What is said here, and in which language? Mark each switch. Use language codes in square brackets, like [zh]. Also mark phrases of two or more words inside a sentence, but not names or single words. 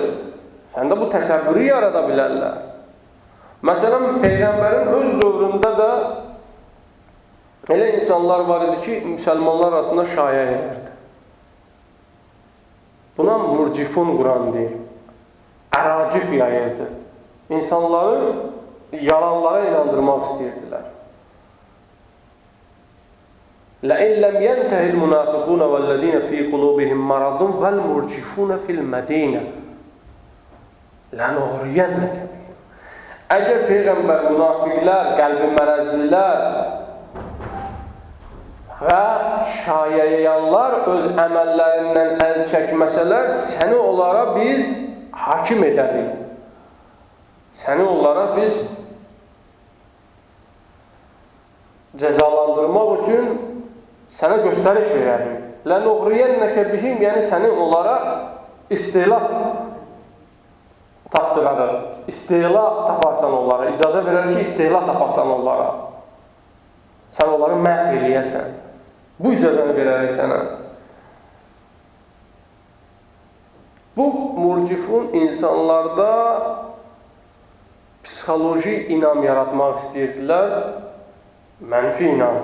[az] Səndə bu təsəvvürü yarada bilərlər. Məsələn, Peyğəmbərin öz dövründə də elə insanlar var idi ki, müsəlmanlar arasında şaya yayırdı. Buna murcifun Quran deyir. Əracif yayırdı. İnsanları yalanlara inandırmaq istəyirdilər. [ar] لَاِنْ لَمْ يَنْتَهِ الْمُنَافِقُونَ وَالَّذ۪ينَ ف۪ي قُلُوبِهِمْ مَرَضٌ وَالْمُرْجِفُونَ فِي الْمَد۪ينَ لَنُغْرِيَنَّكَ بِهِمْ. [az] Əgər Peyğəmbər münafiqlər, qəlbi mərəzlilər və şayayanlar öz əməllərindən əl çəkməsələr, səni onlara biz hakim edərik. Səni onlara biz cəzalandırmaq üçün sənə göstəriş verərik. [ar] لَنُغْرِيَنَّكَ بِهِمْ, [az] yəni səni onlara istila tapdırarıq. İstila taparsan onlara, icazə verər ki, istila taparsan onlara. Sən onları məhv eləyəsən. Bu icazəni verərik sənə. Bu murcifun insanlarda psixoloji inam yaratmaq istəyirdilər, mənfi inam.